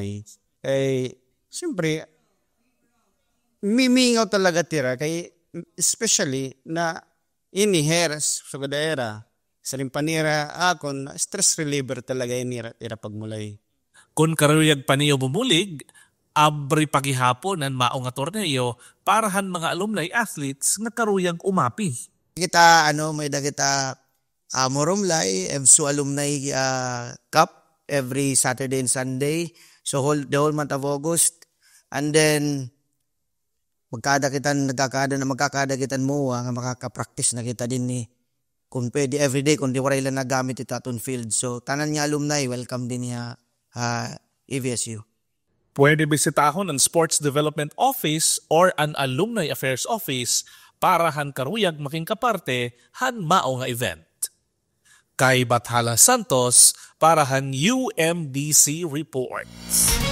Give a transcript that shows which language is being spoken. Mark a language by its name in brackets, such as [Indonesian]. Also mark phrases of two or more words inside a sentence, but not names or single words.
[Waray] Siyempre, mimingaw talaga tira kay especially na ini heres sa kadaera sa limpanira akon [English] stress reliever [Waray] talaga ini ira pagmulay. Kung karuyag paniyo bumulig, abri pagihapon ang mao nga torneo parahan mga [English] alumni athletes [Waray] nga karuyag umapi. Kita may da kita Morumlay EVSU Alumni Cup [English] every Saturday and Sunday. So the whole month of August, and then [Waray] magkakada kitan mo nga makaka-practice na kita din ni kung pwede everyday kung di waray lang nagamit ito aton field. So tanan nga alumni welcome din niya EVSU. Pwede bisitahon ang Sports Development Office or an Alumni Affairs Office para han karuyag making kaparte han mao nga event. Kay Bathala Santos para han UMDC Reports.